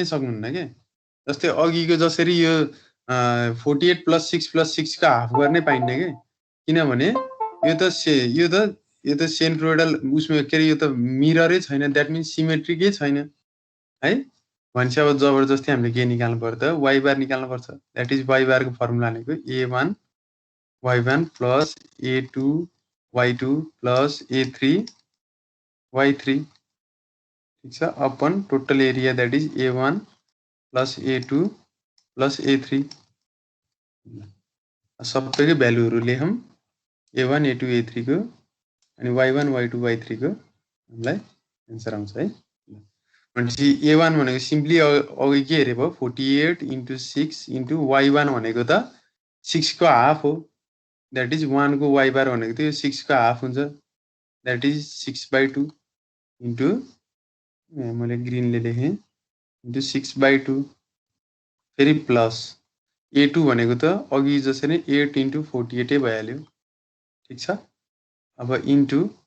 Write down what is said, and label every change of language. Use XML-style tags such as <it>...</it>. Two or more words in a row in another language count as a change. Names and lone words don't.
<ne>सक्नुहुन्न के जस्तै अघिको जसरी यो 48 + 6 + 6 को हाफ गर्नै पाइन्न के किनभने यो त सेन्ट्रोइडल उसमा के यो त मिररै छैन</ne> <en>that means</en> <ne>सिमेट्रिकै छैन है भनेपछि अब जबरजस्ती हामीले के निकाल्नु पर्छ त</ne> <en>y bar</en> <ne>निकाल्नु पर्छ</ne> <en>that is y bar</en> <ne>को फर्मुला भनेको a1 y1 + a2 y2 + a3 y3 ठीक छ</ne> <en>upon total area that is</en> <ne>a1 + a2 + a3 सबैको भ्यालुहरु लेखौं a1 a2 a3 को अनि y1 y2 y3 को हामीलाई आन्सर आउँछ है भनेपछि a1 भनेको सिम्पली अघि के हेरे भयो 48 * 6 * y1 भनेको त 6 को हाफ हो</ne> <en>that is</en> <ne>1 को</ne> <en>y bar</en> <ne>भनेको त 6 को हाफ हुन्छ</ne> <en>that is</en> <ne>6/2 इन्टु मैले ग्रीनले लेखेँ इन्टु 6/2 फेरि प्लस a2 भनेको त अघि जसरी 8 * 48 भइहाल्यो ठीक छ अब इन्टु</ne>